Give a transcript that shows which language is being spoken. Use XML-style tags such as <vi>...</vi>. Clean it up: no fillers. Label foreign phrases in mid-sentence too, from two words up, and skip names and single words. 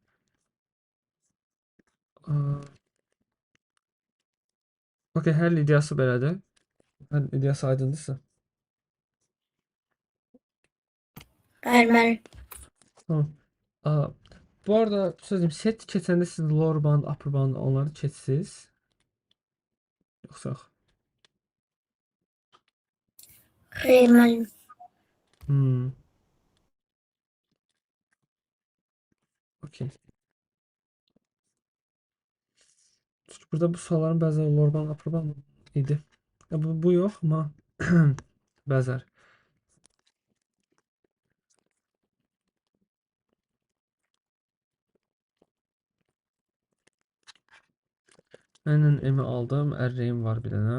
<az>Okey, həll ideyası belədir. Həll ideyası aydındırsa. Bəli. Tamam. Bu arada sözüm set keçəndə siz</az> <en>lower bound, upper bound</en> <az>onları keçsiniz. Yoxsa yox? Xeyr, müəllim. Okey. Çünki burada bu sualların bəziləri</az> <en>lower bound, upper bound</en> <az>idi. Bu yox, amma bəzər. Məndən M-i aldım, array-im var bir dənə.</az>